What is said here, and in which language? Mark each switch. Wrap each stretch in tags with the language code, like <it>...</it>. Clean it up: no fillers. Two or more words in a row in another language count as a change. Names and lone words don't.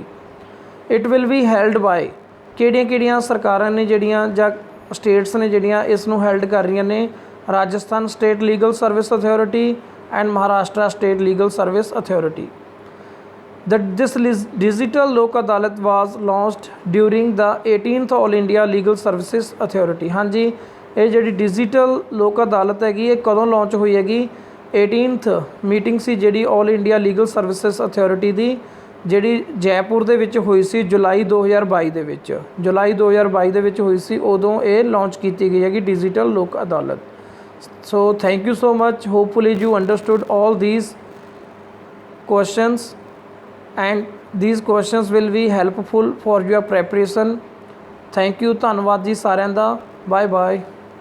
<en>it will be held by,</en> <pa>ਕਿਹੜੀਆਂ ਸਰਕਾਰਾਂ ਨੇ ਜਿਹੜੀਆਂ ਜਾਂ ਸਟੇਟਸ ਨੇ ਜਿਹੜੀਆਂ ਇਸ ਨੂੰ ਹੈਲਡ ਕਰ ਰਹੀਆਂ ਨੇ? ਰਾਜਸਥਾਨ ਸਟੇਟ ਲੀਗਲ ਸਰਵਿਸ ਅਥਾਰਟੀ ਐਂਡ ਮਹਾਰਾਸ਼ਟਰ ਸਟੇਟ ਲੀਗਲ ਸਰਵਿਸ ਅਥਾਰਟੀ।</pa> <en>This digital ਲੋਕ ਅਦਾਲਤ was launched during the 18th All India Legal Services Authority,</en> <pa>ਹਾਂਜੀ ਇਹ ਜਿਹੜੀ ਡਿਜੀਟਲ ਲੋਕ ਅਦਾਲਤ ਹੈਗੀ ਇਹ ਕਦੋਂ ਲਾਂਚ ਹੋਈ ਹੈਗੀ? 18th ਮੀਟਿੰਗ ਸੀ ਜਿਹੜੀ ਆਲ ਇੰਡੀਆ ਲੀਗਲ ਸਰਵਿਸਿਜ਼ ਅਥਾਰਟੀ ਦੀ, ਜਿਹੜੀ ਜੈਪੁਰ ਦੇ ਵਿੱਚ ਹੋਈ ਸੀ ਜੁਲਾਈ 2022 ਦੇ ਵਿੱਚ, ਜੁਲਾਈ 2022 ਦੇ ਵਿੱਚ ਹੋਈ ਸੀ, ਉਦੋਂ ਇਹ ਲਾਂਚ ਕੀਤੀ ਗਈ ਹੈਗੀ ਡਿਜੀਟਲ ਲੋਕ ਅਦਾਲਤ।</pa> <en>so thank you so much, hopefully you understood all these questions and these questions will be helpful for your preparation। thank you,</en> <pa>ਧੰਨਵਾਦ ਜੀ ਸਾਰਿਆਂ ਦਾ,</pa> <en>bye bye.</en>